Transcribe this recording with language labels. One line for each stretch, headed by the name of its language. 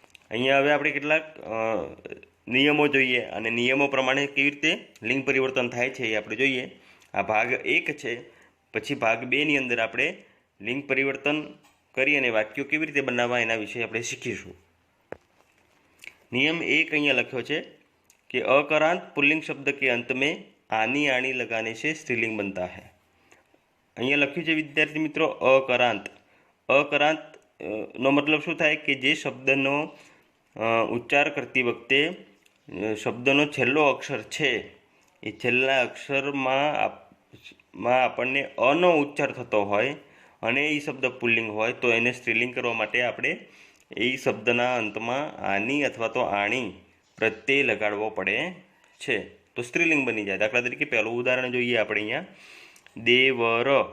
Gujarati: અહીંયા હવે આપણે કેટલાક નિયમો જોઈએ અને નિયમો પ્રમાણે કેવી રીતે લિંગ પરિવર્તન થાય છે એ આપણે જોઈએ. આ ભાગ 1 છે. પછી ભાગ 2ની અંદર આપણે લિંગ પરિવર્તન કરી અને વાક્યો કેવી રીતે બનાવવા એના વિશે આપણે શીખીશું.
Hindi: नियम 1
Gujarati: અહીંયા લખ્યો છે
Hindi: कि अकरांत पुल्लिंग शब्द के अंत में आनी आनी लगाने से स्त्रीलिंग बनता है.
Gujarati: અહીંયા લખ્યું છે વિદ્યાર્થી મિત્રો અકરાંત. અકરાંત નો મતલબ શું થાય કે જે શબ્દનો ઉચ્ચાર કરતી વખતે શબ્દનો છેલ્લો અક્ષર છે એ છેલ્લા અક્ષરમાં આપણને અનો ઉચ્ચાર થતો હોય અને એ શબ્દ પુલ્લિંગ હોય તો એને સ્ત્રીલિંગ કરવા માટે આપણે એ શબ્દના અંતમાં આની અથવા તો આણી પ્રત્યય લગાડવો પડે છે તો સ્ત્રીલિંગ બની જાય. દાખલા તરીકે પહેલું ઉદાહરણ જોઈએ આપણે અહીંયા. દેવર